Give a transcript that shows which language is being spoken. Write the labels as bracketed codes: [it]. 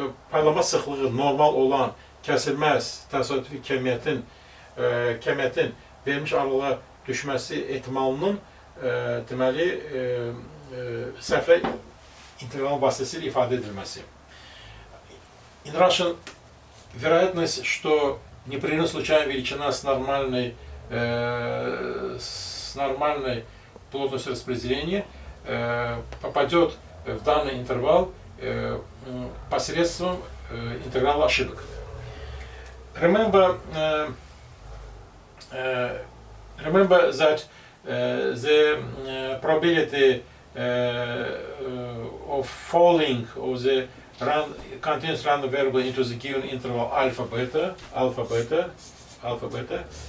[az] paylama sıxlığı normal olan kəsilməz təsadüfi kəmiyyətin verilmiş aralığa düşməsi ehtimalının deməli səhvlər integralının vasitəsilə ifadə edilməsi. [en] In Russian, [ru] вероятность, что непрерывно случайная величина с нормальной плотностью распределения попадет в данный интервал посредством интеграла ошибок. [en] Remember that the probability of falling of the continuous random variable into the given interval alpha beta